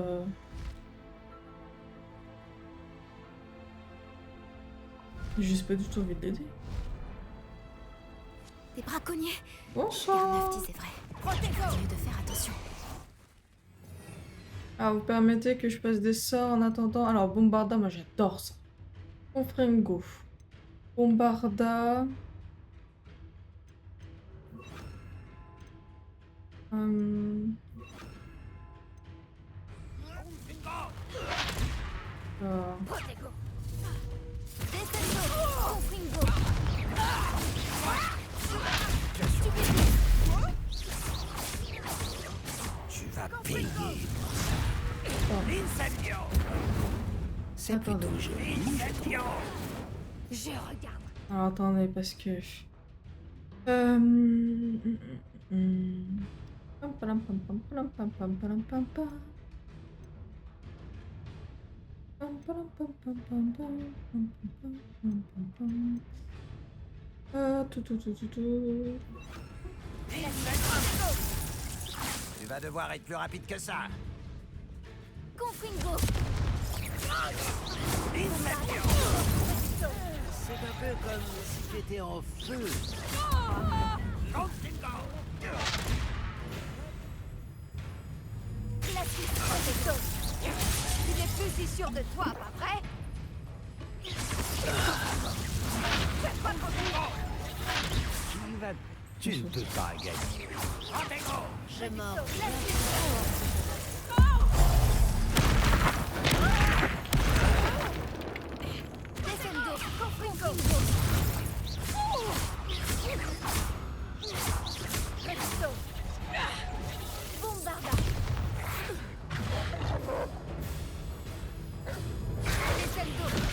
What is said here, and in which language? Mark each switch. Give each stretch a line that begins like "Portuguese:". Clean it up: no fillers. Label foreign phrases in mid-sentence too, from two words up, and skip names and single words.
French: J'ai juste pas du tout envie de l'aider. Des braconniers! Bonsoir. Garneuf disait vrai. Continue de faire attention. Ah, vous permettez que je passe des sorts en attendant. Alors, Bombarda, moi j'adore ça. Confringo. Bombarda. Ah. Tu vas payer. C'est Attendez. plutôt joli. Je regarde. Alors, attendez, parce que... Pam, palam, pam, pam, palam, pam, pam, palam, pam, pam. Pam, palam, pam, pam, pam, pam, pam, pam, pam, pam, pam. Tout. Tu vas devoir être plus rapide que ça. Confringo. C'est un peu comme si tu étais en feu. Glacis Protecto. Tu n'es plus si sûr de toi, pas vrai? Tu ne peux pas gagner. Je mords. Descendo. Confringo. Presto. Bombarda. Descendo.